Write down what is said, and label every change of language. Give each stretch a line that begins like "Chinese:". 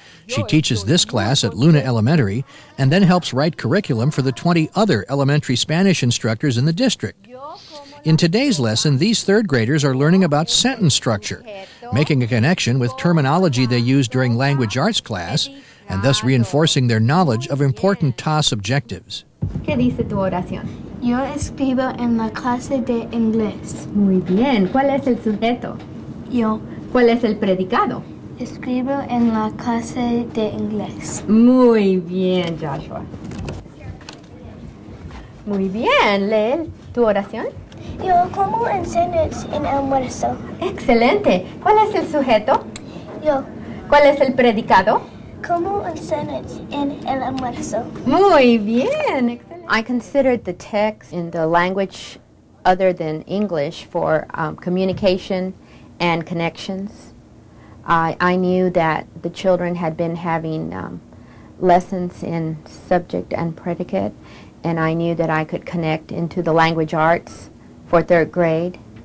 English: She teaches this class at Luna Elementary and then helps write curriculum for the 20 other elementary Spanish instructors in the district. In today's lesson, these third graders are learning about sentence structure, making a connection with terminology they use during language arts class, and thus reinforcing their knowledge of important TAS objectives.
Spanish: ¿Qué dice tu oración? Yo escribo en la clase de inglés. Muy bien. ¿Cuál es el sujeto? Yo ¿Cuál es el predicado? escribo en la clase de inglés. Muy bien, Joshua. Muy bien. Lee tu oración. Yo como en sándwich en almuerzo. Excelente. ¿Cuál es el sujeto? Yo ¿Cuál es el predicado? como un sándwich en el almuerzo. Muy bien. Excelente.
English: I considered the TEKS in the language other than English for communication and connections. I knew that the children had been having lessons in subject and predicate, and I knew that I could connect into the language arts for third grade.